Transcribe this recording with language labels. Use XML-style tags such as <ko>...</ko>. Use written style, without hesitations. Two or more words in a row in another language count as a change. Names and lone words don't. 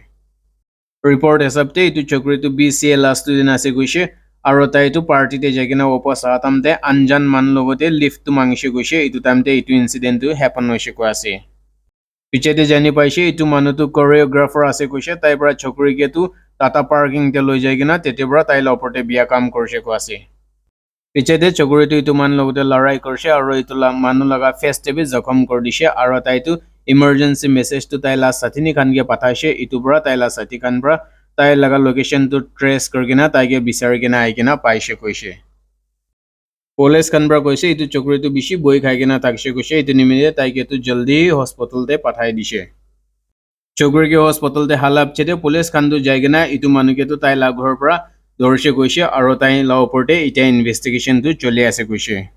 <nag>Report hesabte ito chokri to BCA la student ase koise aro tai tu party te jagina opos atamte anjan man logote lift tu mangise goise itu tamte itu incident tu happen hoise ko ase pichete jani paise itu manu tu choreographer ase koise tai bra chokri ke tu tata parking te loi jagina tete bra tai la oporte biya kam korse ko ase pichete chokri tu itu man logote larai korse aro itu la manu laga face te bi zakham kor dise aro tai tu</nag> <en>emergency message</en> <nag>tu tai la sathini khan ge pathaise itu bra tai la sathi khan bra tai laga location to trace korkina taike bisari kena aikina paise koise police khan bra koise itu chokri tu bishi boi khaikena takse koise itu nimite taike tu jaldi hospital te pathai dise chokri ke hospital te halap chete police khan tu jaigena itu manu ke tu tai la ghor pra dorse koise aro tai la oporte ita investigation tu choli ase koise</nag>